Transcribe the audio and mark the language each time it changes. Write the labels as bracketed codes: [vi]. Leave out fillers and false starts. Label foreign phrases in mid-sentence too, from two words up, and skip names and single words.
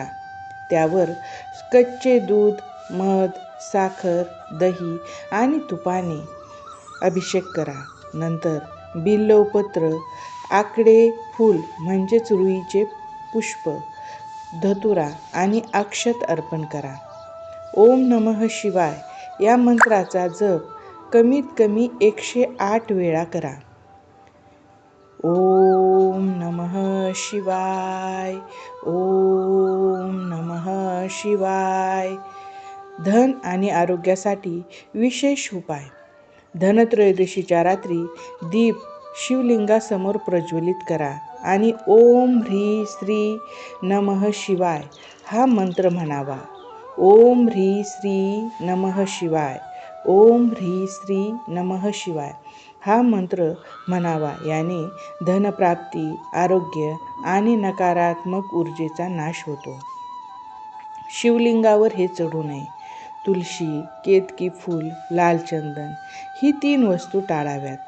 [mr] त्यावर कच्चे दूध, मध, साखर, दही आणि तुपाने अभिषेक करा. नंतर बिल्वपत्र, आकडे फूल म्हणजेच रुईचे पुष्प, धतुरा आणि अक्षत अर्पण करा. [sa] ओम नमः शिवाय [mr] या मंत्राचा जप कमीत कमी 108 वेळा करा. [sa] ओम नमः शिवाय, ओम नमः शिवाय. [mr] धन आणि आरोग्यासाठी विशेष उपाय. धनत्रयोदशीच्या रात्री दीप शिवलिंगासमोर प्रज्वलित करा आणि [sa] ओम ह्री श्री नमः शिवाय [mr] हा मंत्र म्हणावा. [sa] ओम ह्री श्री नमः शिवाय, ओम ह्री श्री नमः शिवाय [mr] हा मंत्र म्हणावा. याने धनप्राप्ती, आरोग्य आणि नकारात्मक ऊर्जेचा नाश होतो. शिवलिंगावर हे चढू नये. तुळशी, केतकी फूल, लाल चंदन ही 3 वस्तू टाळाव्यात.